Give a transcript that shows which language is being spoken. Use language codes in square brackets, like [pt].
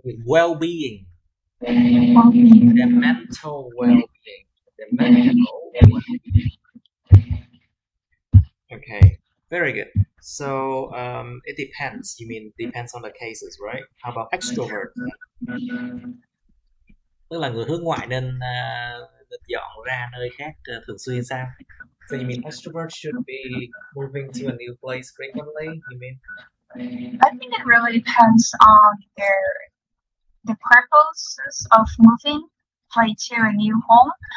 [en] well-being. The mental well-being. Okay, very good. So it depends. You mean depends on the cases, right? How about extrovert? [vi] Tức là người hướng ngoại nên dọn ra nơi khác thường xuyên sao? [en] So you mean extrovert should be moving to a new place frequently? You mean? I think it really depends on the purposes of moving, like to a new home.